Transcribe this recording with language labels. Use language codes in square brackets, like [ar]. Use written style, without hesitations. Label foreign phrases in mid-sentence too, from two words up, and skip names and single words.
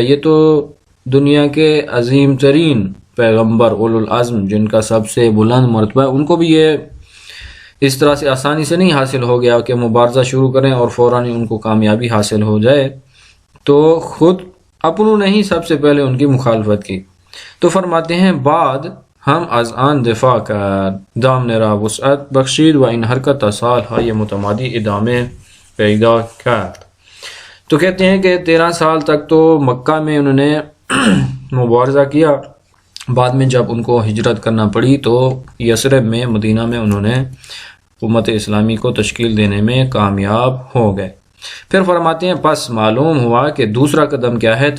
[ur] یہ تو دنیا کے عظیم ترین پیغمبر اولو العزم جن کا سب سے بلند مرتبہ ہے، ان کو بھی یہ اس طرح سے آسانی سے نہیں حاصل ہو گیا کہ مبارزہ شروع کریں اور فوراً ان کو کامیابی حاصل ہو جائے، تو خود اپنوں نے ہی سب سے پہلے ان کی مخالفت کی۔ تو فرماتے ہیں [fa] بعد ہم از آن دفاع کر دامن را وسعت بخشید و این حرکت سال های متمادی ادامه پیدا کرد۔ [ur] تو کہتے ہیں کہ 13 سال تک تو مکہ میں انہوں نے مبارزہ کیا، بعد میں جب ان کو ہجرت کرنا پڑی تو یثرب میں، مدینہ میں انہوں نے حکومت اسلامی کو تشکیل دینے میں کامیاب ہو گئے۔ پھر فرماتے ہیں پس معلوم ہوا کہ دوسرا قدم کیا ہے؟